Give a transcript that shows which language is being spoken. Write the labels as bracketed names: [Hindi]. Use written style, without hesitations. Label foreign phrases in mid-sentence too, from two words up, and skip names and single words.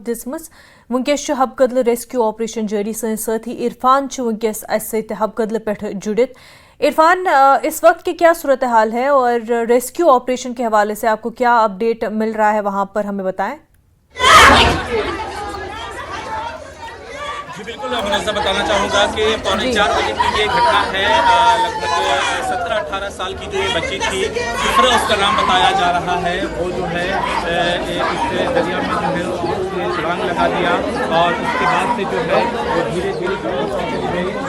[Kashmiri] دِژمٕژ ونکیٚس چھُ حب قدل [English] rescue operation [Kashmiri] جاری سٲنۍ سٲتھی عرفان چھُ ونکیٚس اسہِ سۭتۍ حب قدل پٮ۪ٹھ جُڑِتھ [Urdu] عرفان اس وقت کی کیا صورتحال ہے اور [English] rescue operation [Urdu] کے حوالے سے آپ کو کیا اپڈیٹ مل رہا ہے وہاں پر ہمیں بتائیں جی بالکل منظم بتانا چاہوں گا کہ 3:45 بجے کی یہ گھٹنا ہے لگ بھگ 17-18 سال کی جو یہ بچی تھی افرا اس کا نام بتایا جا رہا ہے وہ جو ہے اس دریا میں جو ہے اس نے چھلانگ لگا دیا اور اس کے بعد سے جو ہے وہ دھیرے دھیرے